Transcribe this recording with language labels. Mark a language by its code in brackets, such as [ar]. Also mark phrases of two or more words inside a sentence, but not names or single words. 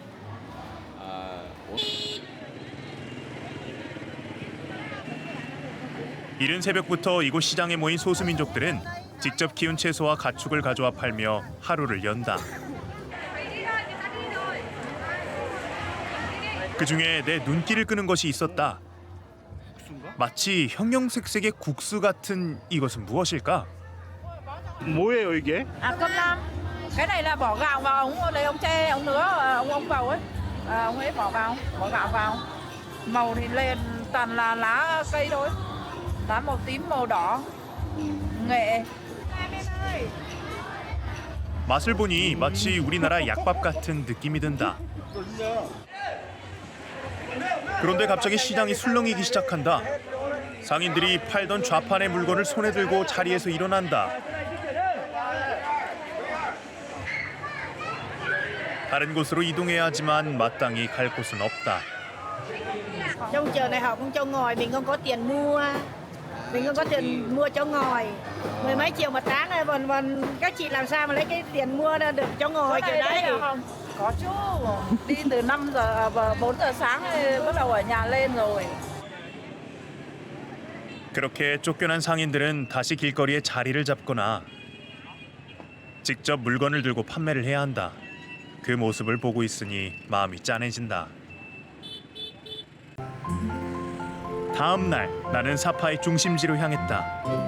[ko] 이른 새벽부터 이곳 시장에 모인 소수민족들은 직접 키운 채소와 가축을 가져와 팔며 하루를 연다. 그중에 내 눈길을 끄는 것이 있었다. 마치 형형색색의 국수 같은 이것은 무엇일까? 뭐예요 이게? [vi] À cơm lam. Cái này là bỏ gạo vào ông lấy ông tre ông nứa ông vào ấy. Ông ấy bỏ gạo vào. Màu thì lên toàn là lá cây thôi. Lá màu tím màu đỏ. nghệ. [ko] 맛을 보니 마치 우리나라 약밥 같은 느낌이 든다. 그런데 갑자기 시장이 술렁이기 시작한다. 상인들이 팔던 좌판의 물건을 손에 들고 자리에서 일어난다. 다른 곳으로 이동해야 하지만 마땅히 갈 곳은 없다. [vi] Trong chợ này họ cũng cho ngồi, mình không có tiền mua. Mình không có tiền mua cho ngồi. Mười mấy triệu một tháng này, còn các chị làm sao mà lấy cái tiền mua ra được cho ngồi kiểu đấy? Có chứ. Đi từ 5 giờ 4 giờ sáng bắt đầu ở nhà lên rồi. [ko] 그렇게 쫓겨난 상인들은 다시 길거리에 자리를 잡거나 직접 물건을 들고 판매를 해야 한다. 그 모습을 보고 있으니 마음이 짠해진다. 다음 날 나는 사파의 중심지로 향했다.